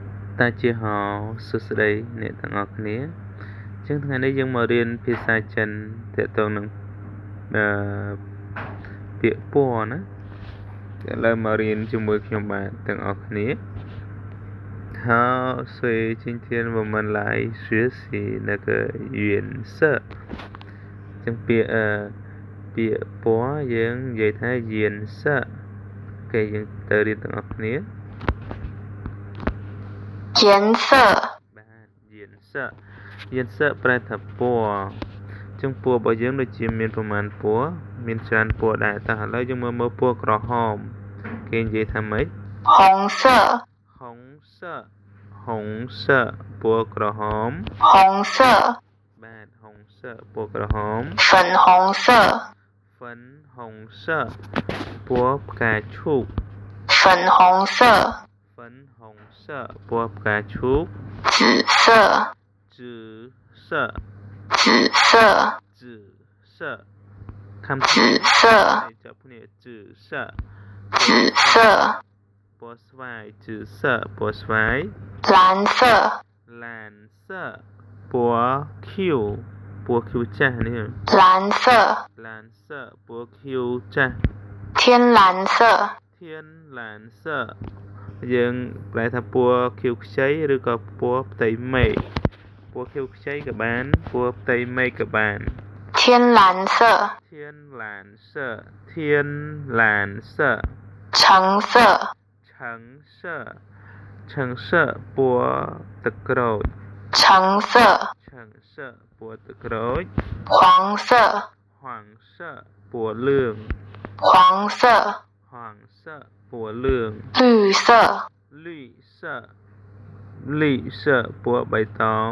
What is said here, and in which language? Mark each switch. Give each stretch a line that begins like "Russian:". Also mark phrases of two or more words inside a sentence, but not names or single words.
Khmer: តាជាហោសួស្តីអ្នកទាំងអស់គ្នាចឹងថ្ងៃនេះយើងមករៀនភាសាចិនទាក់ទងនឹងពាក្យពណ៌ណាឥឡូវមករៀនជាមួយខ្ញុំបាទទាំងអស់គ្នា
Chinese: 好，所以今天我们来学习那个颜色。
Khmer: ចឹងពាក្យពណ៌យើងនិយាយថា颜色គេយើងទៅរៀនទាំងអស់គ្នា
Chinese: 颜色
Khmer: បាទ颜色ប្រែថាពណ៌ចឹងពណ៌របស់យើងដូចជាមានប្រមាណពណ៌មានច្រើនពណ៌ដែរតែឥឡូវយើងមើលពណ៌ក្រហមគេនិយាយថាម៉េច
Chinese: 红色
Khmer: 红色ពណ៌ក្រហម
Chinese: 红色
Khmer: បាទ红色ពណ៌ក្រហម
Chinese: 粉红色
Khmer: 粉红色ពណ៌ផ្កាឈូក
Chinese: 粉红色
Khmer: 粉红色ពណ៌ផ្កាឈូក
Chinese: 紫色紫色紫色看紫色叫不念紫色紫色
Khmer: ពណ៌ស្វាយ紫色ពណ៌ស្វាយ
Chinese: 蓝色
Khmer: ពណ៌ខៀវពណ៌ខៀវចាស់នេះ
Chinese: 蓝色
Khmer: ពណ៌ខៀវចាស់
Chinese: 天蓝色
Khmer: យើងប្រែថាពណ៌ខៀវខ្ចីឬក៏ពណ៌ផ្ទៃមេឃពណ៌ខៀវខ្ចីក៏បានពណ៌ផ្ទៃមេឃក៏បាន
Chinese: 天蓝色橙色
Khmer: 橙色ពណ៌ទឹកក្រូច
Chinese: 橙色
Khmer: ពណ៌ទឹកក្រូច
Chinese: 黄色
Khmer: ពណ៌លឿង
Chinese: 黄色
Khmer: ពណ៌លឿង
Chinese: 绿色
Khmer: ពណ៌បៃតង